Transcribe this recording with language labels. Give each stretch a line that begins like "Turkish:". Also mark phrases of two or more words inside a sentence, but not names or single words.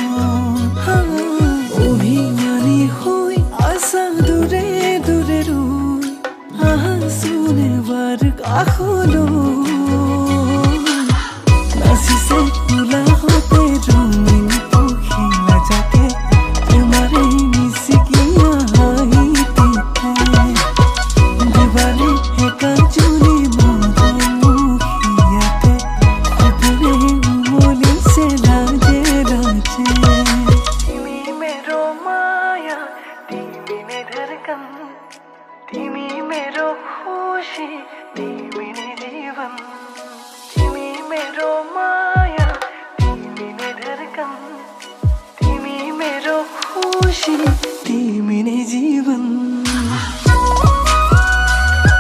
Assamese: অভিমানী হৈ আছা দূৰে দূৰে ৰৈ আহাচোন এবাৰ কাষলৈ নাচিছে ফুলা হতে ৰঙীন পখিলা যাকে তোমাৰে নিচিকিয়া হাঁহিতে দিবানে একা জুলি মৰমুখীয়াতে সপোনে উমলিছে লাজে লাজে
Nepali: তুমি मेरो माया তুমি ने धड़कन তুমি मेरो खुशी তুমি ने जीवन তুমি मेरो माया তুমি ने धड़कन তুমি मेरो खुशी তুমি ने जीवन